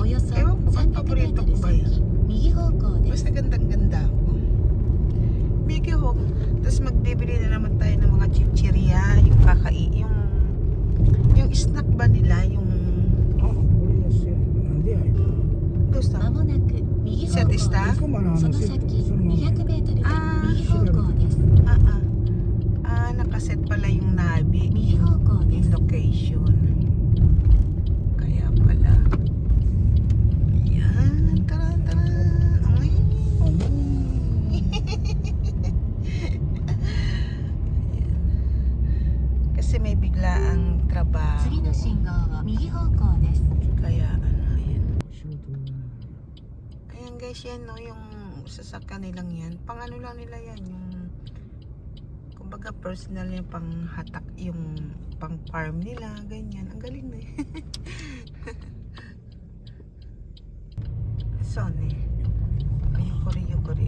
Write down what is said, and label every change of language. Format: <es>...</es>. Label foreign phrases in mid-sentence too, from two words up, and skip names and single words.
<tl>Ewan ko ba't paborito ko ba yan? Basta gandang-ganda ako. Migihok. Tapos magbibili na naman tayo ng mga chichirya. Yung yung snack ba nila? Yung gusto?</tl> <ja>まもなく右方向です。その先200メートルで右方向です。</ja> <tl>Nakaset pala yung nabi.</tl> <ja>右方向で</ja> <tl>Yung</tl> <ja>す。</ja> <tl>location. Kaya pala. Ayan. Tara. Ay. Kasi may biglaang trabaho. 次の信号は右方向です。 Kaya ayan. Ayan guys, yan yung sasakyan nilang yan. Pang ano lang nila yan, yung kumbaga personal yung pang hatak, yung pang farm nila, ganyan. Ang galing na Son Yukori.</tl>